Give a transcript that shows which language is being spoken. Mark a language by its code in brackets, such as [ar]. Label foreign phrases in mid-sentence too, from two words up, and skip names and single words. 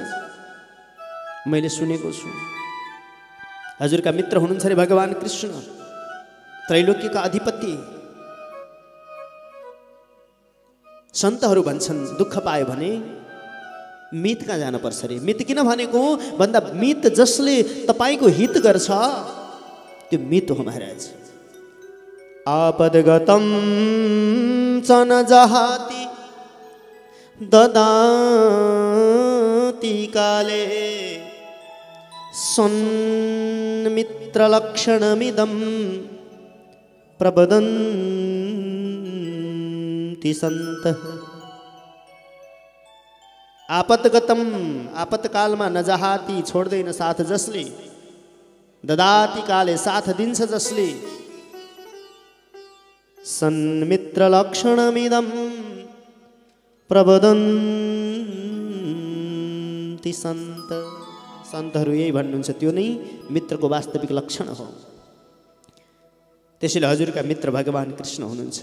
[ne] मैले सुनेको छु हजुरका मित्र हुनुहुन्छ अरे भगवान कृष्ण, त्रैलोक्यका अधिपति। सन्तहरू भन्छन् दुःख पायो भने मित कहाँ जानुपर्छ रे। मित किन भनेको भन्दा मित जसले तपाईको हित गर्छ त्यो मित हो महाराज। [sa] आपदगतम च न जहाति ददाति काले सन्मित्रलक्षणमिदं प्रवदन्ति सन्तः। [ne] आपतगतम आपतकालमा नजहाति छोड्दैन साथ जसले, [sa] ददाति काले [ne] साथ दिन्छ जसले, [sa] सन्मित्रलक्षणमिदं प्रवदन्ति सन्त। [ne] सन्तहरू यही भन्नुहुन्छ, त्यो नै मित्रको वास्तविक लक्षण हो। त्यसैले हजुरका मित्र भगवान कृष्ण हुनुहुन्छ।